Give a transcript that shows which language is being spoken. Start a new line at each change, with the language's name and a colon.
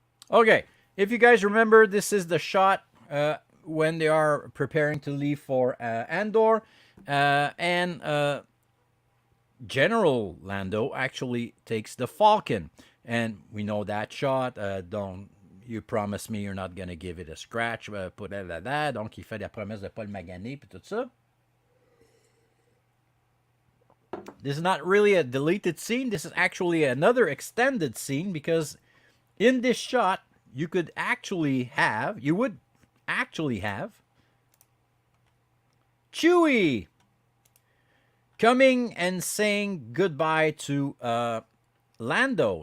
English: Okay, if you guys remember, this is the shot when they are preparing to leave for Andor, and General Lando actually takes the Falcon, and we know that shot. Don't you promise me you're not gonna give it a scratch?
French: Donc il fait la promesse de pas le maganer puis tout ça.
English: This is not really a deleted scene. This is actually another extended scene, because in this shot you would actually have Chewie coming and saying goodbye to Lando.